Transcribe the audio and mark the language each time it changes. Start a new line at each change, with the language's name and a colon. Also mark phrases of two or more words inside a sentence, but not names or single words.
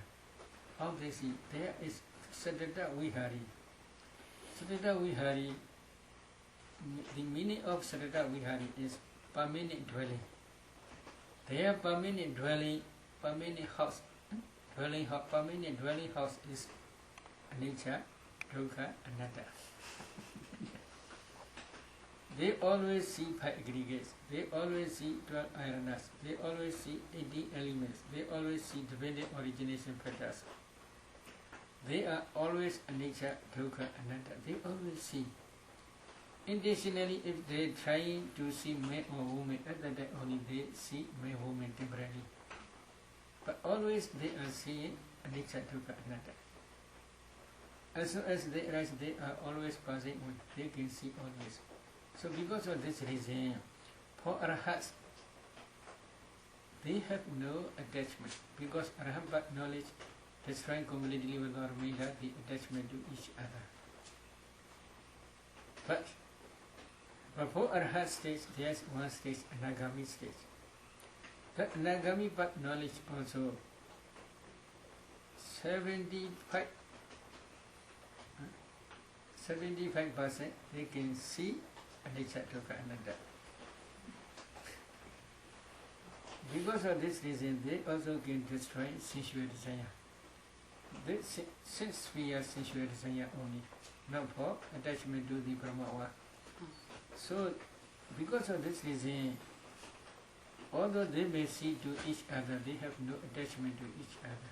English: How they see? There is
Pali: Saddata Vihari. Saddata Vihari,
English: the meaning of
Pali: Saddata Vihari
English: is permanent dwelling. Their permanent dwelling, permanent house, permanent dwelling house is
Pali: anicca, dukkha, anatta.
English: They always see 5 aggregates, they always see 12 iranas, they always see 18 elements, they always see dependent origination factors. They are always
Pali: anicca, dukkha, anatta.
English: They always see. Intentionally, if they try to see man or woman, at that time only they see man or woman temporarily. But always they are seeing
Pali: anicca, dukkha, anatta.
English: As soon as they arise, they are always passing on. They can see always. So because of this reason, for arhats, they have no attachment. Because arhat knowledge destroying completely without remainder the attachment to each other. But for arhat stage, there is one stage, anagami stage. That anagami path knowledge also 75% they can see
Pali: anicca, dukkha, anatta.
English: Because of this reason, they also can destroy sensual desire. Since we are sensual desire only, not for attachment to the Brahma. So, because of this reason, although they may see to each other, they have no attachment to each other.